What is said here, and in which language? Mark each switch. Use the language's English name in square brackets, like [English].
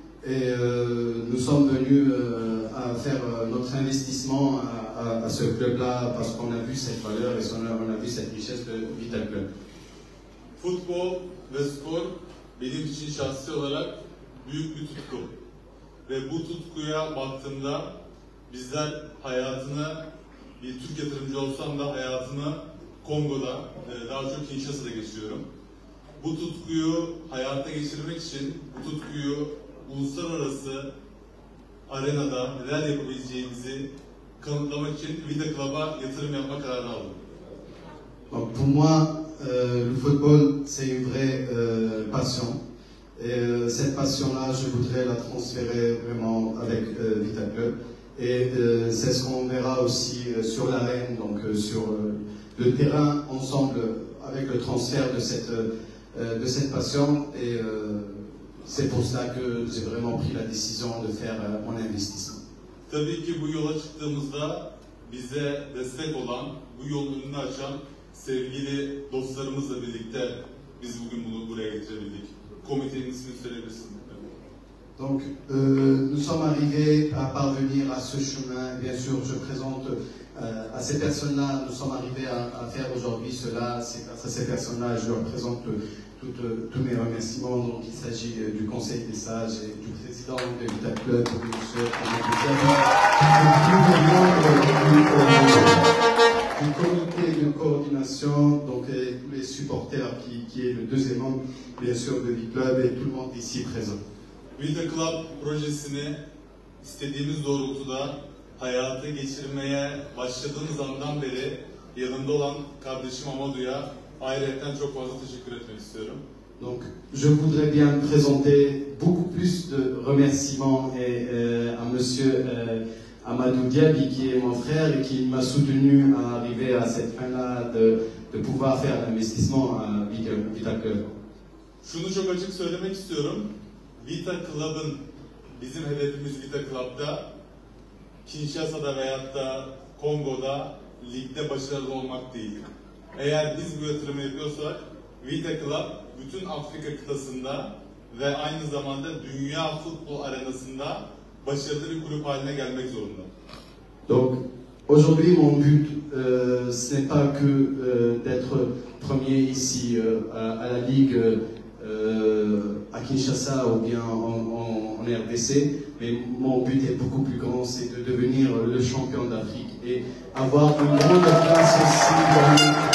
[French] Et nous sommes venus à faire notre investissement à ce club-là parce qu'on a vu cette valeur et on a vu cette richesse de Vita Club. [Turkish] Futbol ve spor benim için şahsi olarak büyük bir tutku. Ve bu tutkuya baktığımda bizler hayatını, bir Türk yatırımcı olsam da hayatımı Kongo'da, daha çok Kinshasa'da geçiriyorum. Bu tutkuyu hayata geçirmek için, bu tutkuyu uluslararası arenada neler yapabileceğimizi kanıtlamak için Vita Club'a yatırım yapma kararı aldım. [French] Donc pour moi, le football, c'est une vraie passion. Et cette passion-là, je voudrais la transférer vraiment avec Vita Club. Et c'est ce qu'on verra aussi sur l'arène, donc sur le terrain, ensemble, avec le transfert de cette passion. Et c'est pour ça que j'ai vraiment pris la décision de faire mon investissement. [Turkish] Tabii ki bu yola çıktığımızda bize destek olan, bu yolun önünü açan sevgili dostlarımızla birlikte biz bugün bunu buraya getirebildik. Komitenin ismini söyleyebilirsin. [French] Donc, nous sommes arrivés à parvenir à ce chemin. Bien sûr, je présente à ces personnes-là, nous sommes arrivés à faire aujourd'hui cela. C'est grâce à ces personnes-là, je leur présente tous mes remerciements. Donc, il s'agit du Conseil des sages et du président de Vita Club, M. du comité de coordination, donc et tous les supporters qui est le deuxième membre, bien sûr, de Vita Club et tout le monde ici présent. [Turkish] Vita Club projesini istediğimiz doğrultuda hayata geçirmeye başladığımız andan beri yanımda olan kardeşim Amadu'ya ayrıca çok fazla teşekkür etmek istiyorum. [French] Donc, je voudrais bien présenter beaucoup plus de remerciements à Monsieur Amadou Diaby, qui est mon frère et qui m'a soutenu à arriver à cette fin-là de pouvoir faire l'investissement à Vita Club. [Turkish] Şunu çok açık söylemek istiyorum. Vita Club'ın, bizim hedefimiz Vita Club'da Kinshasa'da veyahut da Kongo'da ligde başarılı olmak değil. Eğer biz bu yatırımı yapıyorsak Vita Club bütün Afrika kıtasında ve aynı zamanda dünya futbol arenasında başarılı bir kulüp haline gelmek zorunda. [French] Donc, aujourd'hui, mon but, ce n'est pas que d'être premier ici à la Ligue à Kinshasa ou bien en RDC, mais mon but est beaucoup plus grand, c'est de devenir le champion d'Afrique et avoir une grande place aussi